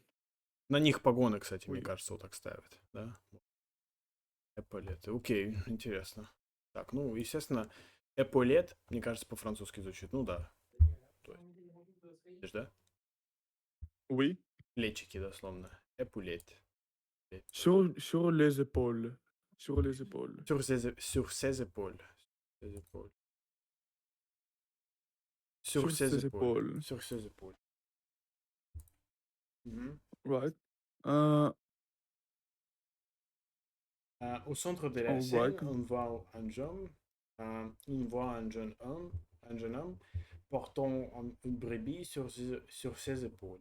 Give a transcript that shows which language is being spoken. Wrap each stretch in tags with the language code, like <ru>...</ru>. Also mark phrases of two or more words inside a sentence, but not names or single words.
<ru>На них погоны, кстати, мне</ru> <fr>Oui.</fr> <ru>кажется, вот так ставят, да? Эполеты. Окей, интересно. Так, ну, естественно, эполет, мне кажется, по-французски звучит. Ну да. Видишь, да?</ru> <fr>Oui.</fr> <ru>Плечики, дословно. Эполет.</ru> <fr>Sur les épaules. Sur les épaules. Sur ses épaules. Ses épaules. Sur ses épaules. Sur ses épaules. Mhm.</fr> <en>Right.</en> <fr>Au centre de la scène, on voit un jeune homme portant une brebis sur ses épaules.</fr>